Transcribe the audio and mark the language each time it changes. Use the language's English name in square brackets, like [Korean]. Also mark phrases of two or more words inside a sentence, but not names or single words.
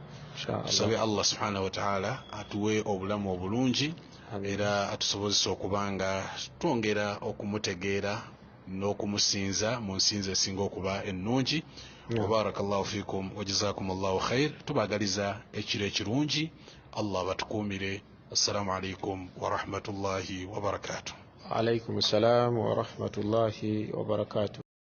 [Ganda] Tusabe [Arabic] الله سبحانه وتعالى [Ganda] atuwe obulamu obulungi era atusobozesa okubanga twongera okumutegeera n'okumusinza mu nsinza esinga okuba ennungi. [Arabic] وبارك الله فيكم وجزاكم الله خيرا. [Ganda] Tubagaliza ekiro ekirungi, Allah batukuumire. [Arabic] السلام عليكم ورحمة الله وبركاته. عليكم السلام ورحمة الله وبركاته.